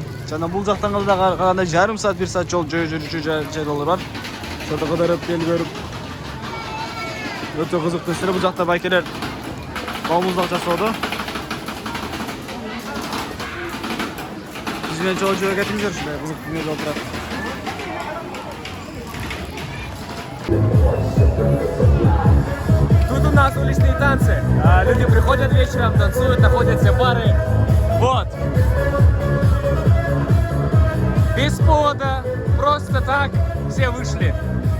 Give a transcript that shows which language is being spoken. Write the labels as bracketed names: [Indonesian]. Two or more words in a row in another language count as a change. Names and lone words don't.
[Kyrgyz] Жана бул жактан калганда жарым саат, 1 саат жол жүрүүчү жерлер бар. Ошондо кыдырып, эл көрүп. Өтө кызыктуу сире бул жакта байкелер балмуздак жасоодо. Биз менен жол жүрө кетиңиздер, ушундай кызыктуу дүнө болуп турат. [Russian] Тут у нас уличные танцы. Люди приходят вечером, танцуют, находятся бары. Вот. Без повода, просто так все вышли.